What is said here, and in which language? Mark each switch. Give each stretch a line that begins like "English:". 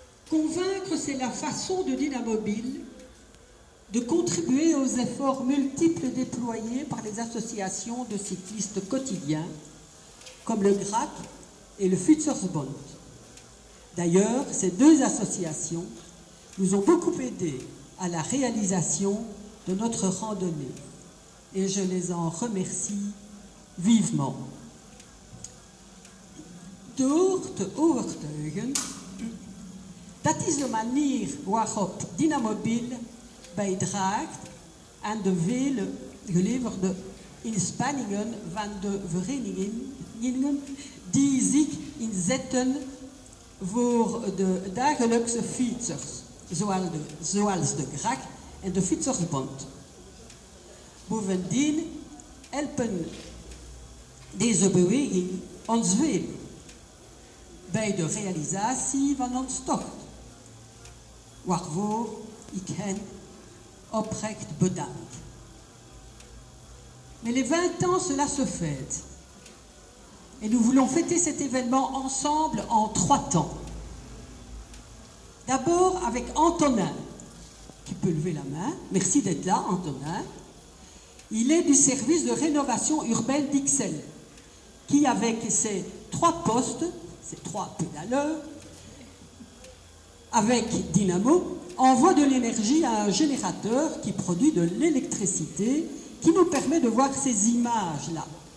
French: Convaincre, c'est la façon de Dynamobile de contribuer aux efforts multiples déployés par les associations de cyclistes quotidiens, comme le GRAC et le Fietsersbond. D'ailleurs, ces deux associations nous ont beaucoup aidés à la réalisation de notre randonnée, et je les en remercie vivement.
Dutch: Door te overtuigen, dat is de manier waarop Dynamobile bijdraagt aan de vele geleverde inspanningen van de verenigingen die zich inzetten voor de dagelijkse fietsers, zoals de GRAC en de Fietsersbond. Bovendien helpen deze beweging ons veel bij de realisatie van ons tocht, waarvoor ik hen oprecht bedank.
French: Mais les 20 ans, cela se fête. Et nous voulons fêter cet événement ensemble en 3 temps. D'abord avec Antonin, qui peut lever la main. Merci d'être là, Antonin. Il est du service de rénovation urbaine d'Ixelles, qui avec ses 3 postes, ses 3 pédaleurs, avec Dynamo, envoie de l'énergie à un générateur qui produit de l'électricité, qui nous permet de voir ces images-là.